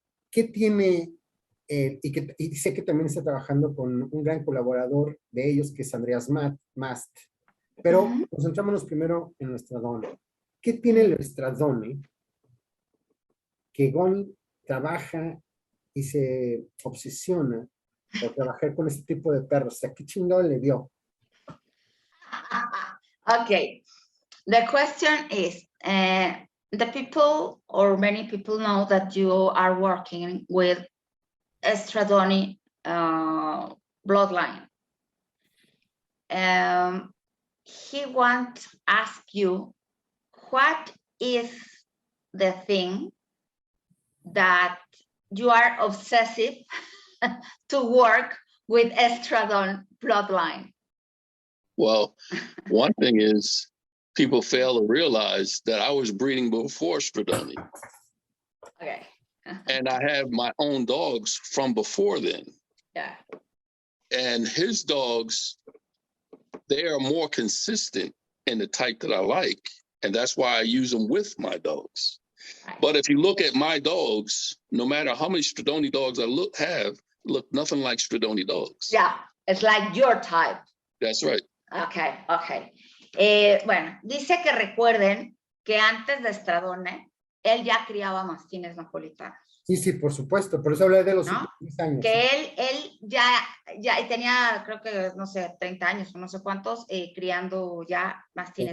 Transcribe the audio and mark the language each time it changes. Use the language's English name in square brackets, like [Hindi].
[Spanish] ¿Qué tiene, y sé que también está trabajando con un gran colaborador de ellos, que es Andreas Mast, pero concentrémonos primero en el Stradone. ¿Qué tiene el Stradone que Goni trabaja y se obsesiona por trabajar con este tipo de perros? O sea, ¿qué chingado le dio? [English] Okay. The question is, the people, or many people know that you are working with Stradone bloodline. He wants to ask you, what is the thing that you are obsessive to work with Stradone bloodline? Well, one thing is people fail to realize that I was breeding before Stradoni, Okay. and I have my own dogs from before then. Yeah. And his dogs, they are more consistent in the type that I like. And that's why I use them with my dogs. Right. But if you look at my dogs, no matter how many Stradoni dogs I look nothing like Stradoni dogs. Yeah, it's like your type. That's right. Okay, okay. [Spanish] Bueno, dice que recuerden que antes de Stradone, él ya criaba mastines napolitanos. Sí, sí, por supuesto, por eso hablé de los ¿No? últimos 10 años. Que él ya tenía, creo que, no sé, 30 años o no sé cuántos, criando ya mastines